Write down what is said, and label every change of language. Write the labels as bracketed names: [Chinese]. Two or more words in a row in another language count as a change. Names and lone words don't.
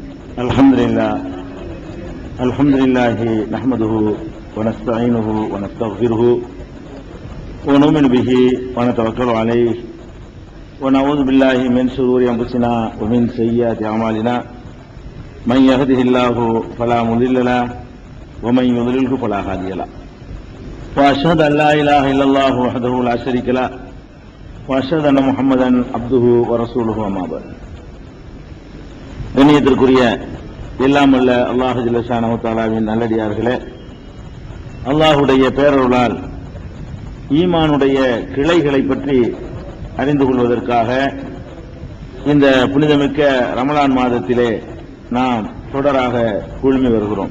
[Arabic] الحمد لله نحمده ونستعينه ونستغفره ونؤمن به ونتوكل عليه ونعوذ بالله من شرور أنفسنا ومن سيئات أعمالنا من يهده الله فلا مضل له ومن يضلله فلا هادي له وأشهد أن لا إله إلا الله وحده لا شريك له وأشهد أن محمدا عبده ورسوله أما بعد. [Tamil] கண்ணியத்திற்குரிய எல்லாம் வல்ல அல்லாஹ் [Arabic] جل شأنه تعالى [Tamil] நல்லடியார்களே, அல்லாஹுடைய பேரருளால் ஈமானுடைய கிளைகளை பற்றி அறிந்து கொள்வதற்காக இந்த புனிதமிக்க ரமலான் மாதத்திலே நாம் தொடராக குழுமி வருகிறோம்.